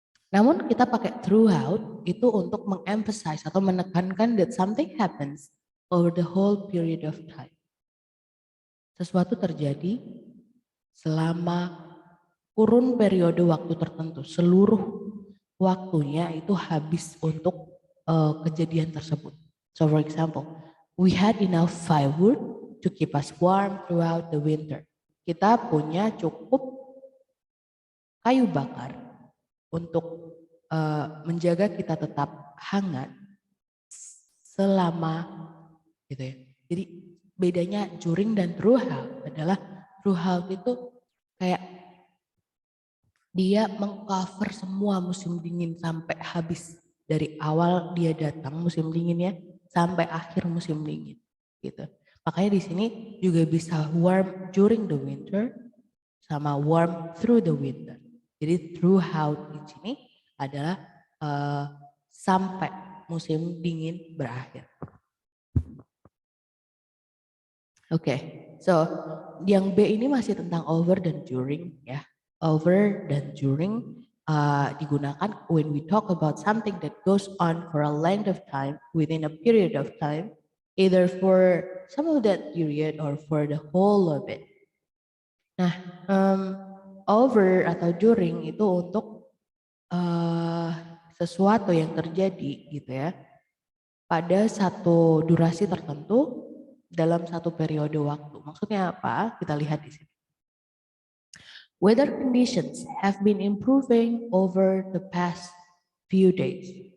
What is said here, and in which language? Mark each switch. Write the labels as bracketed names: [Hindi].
[Indonesian] Namun kita pakai throughout itu untuk mengemphasize atau menekankan [English] that something happens over the whole period of time. [Indonesian] Sesuatu terjadi selama kurun periode waktu tertentu, seluruh waktunya itu habis untuk kejadian tersebut. [English] So for example, we had enough firewood to keep us warm throughout the winter. [Indonesian] Kita punya cukup kayu bakar untuk menjaga kita tetap hangat selama gitu ya. Jadi bedanya during dan throughout adalah throughout itu kayak dia mengcover semua musim dingin sampai habis, dari awal dia datang musim dinginnya sampai akhir musim dingin gitu. Makanya di sini juga bisa [English] warm during the winter [Indonesian] sama warm through the winter. Jadi throughout di sini adalah sampai musim dingin berakhir. Oke, so yang B ini masih tentang over dan during ya. [English] Over dan during digunakan when we talk about something that goes on for a length of time within a period of time, either for some of that period or for the whole of it. [Indonesian] Nah, over atau during itu untuk sesuatu yang terjadi gitu ya pada satu durasi tertentu dalam satu periode waktu. Maksudnya apa? Kita lihat di sini. [English] Weather conditions have been improving over the past few days.